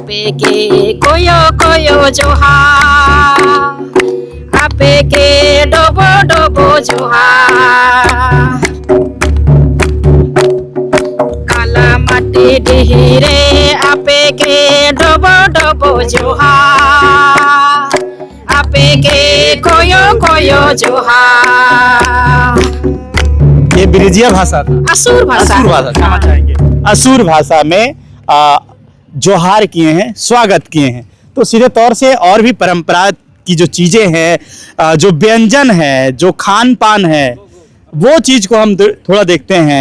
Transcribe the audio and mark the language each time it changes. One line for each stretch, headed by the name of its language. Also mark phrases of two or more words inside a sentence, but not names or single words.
Asuri: के कोयो कोयो जोहार आपे के डोबो डोबो जोहार काला माटी डिहिरे आपे के डोबो डोबो जोहार आपे के कोयो कोयो जोहार।
Hindi: ये ब्रिजिया भाषा था, असुर भाषा असुर भाषा, क्षमा चाहेंगे, असुर भाषा में जोहार किए हैं, स्वागत किए हैं। तो सीधे तौर से और भी परंपरा की जो चीजें हैं, जो व्यंजन है, जो खान पान है, वो चीज को हम थोड़ा देखते हैं।